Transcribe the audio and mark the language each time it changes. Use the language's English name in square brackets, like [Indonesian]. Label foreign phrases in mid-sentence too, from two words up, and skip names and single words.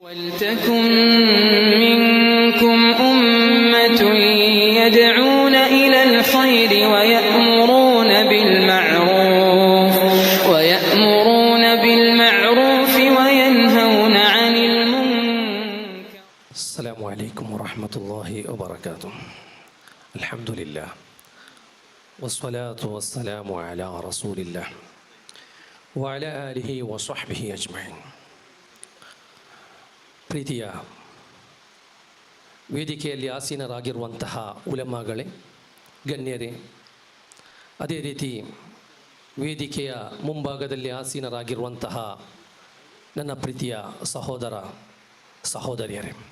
[Arabic] وَلْتَكُنْ مِنْكُمْ أُمَّةٌ يَدْعُونَ إِلَى الْخَيْرِ وَيَأْمُرُونَ بِالْمَعْرُوفِ وَيَنْهَوْنَ عَنِ الْمُنكَرِ. السلام عليكم ورحمة الله وبركاته. الحمد لله والصلاة والسلام على رسول الله وعلى آله وصحبه أجمعين. [Kannada] ಪ್ರೀತಿಯ ವೇದಿಕೆಯಲ್ಲಿ ಆಸೀನರಾಗಿರುವಂತಹ ಉಲಮಾಗಳೇ, ಗಣ್ಯರೇ, ಅದೇ ರೀತಿ ವೇದಿಕೆಯ ಮುಂಭಾಗದಲ್ಲಿ ಆಸೀನರಾಗಿರುವಂತಹ ನನ್ನ ಪ್ರೀತಿಯ ಸಹೋದರ ಸಹೋದರಿಯರೇ,